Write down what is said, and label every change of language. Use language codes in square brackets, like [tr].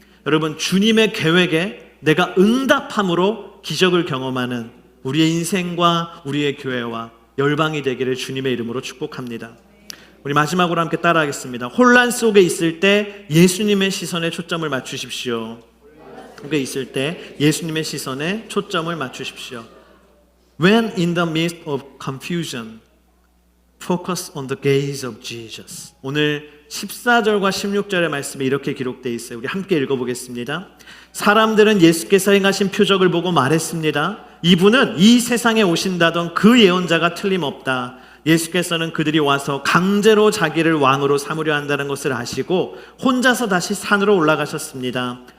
[ko] 여러분, 주님의 계획에 내가 응답함으로 기적을 경험하는 우리의 인생과 우리의 교회와 열방이 되기를 주님의 이름으로 축복합니다. 우리 마지막으로 함께 따라하겠습니다. 혼란 속에 있을 때 예수님의 시선에 초점을 맞추십시오. 속에 있을 때 예수님의 시선에 초점을 맞추십시오. [en] When in the midst of confusion, focus on the gaze of Jesus. [ko] 오늘 14절과 16절의 말씀에 이렇게 기록되어 있어요. 우리 함께 읽어보겠습니다. 사람들은 예수께서 행하신 표적을 보고 말했습니다. 이분은 이 세상에 오신다던 그 예언자가 틀림없다. 예수께서는 그들이 와서 강제로 자기를 왕으로 삼으려 한다는 것을 아시고 혼자서 다시 산으로 올라가셨습니다.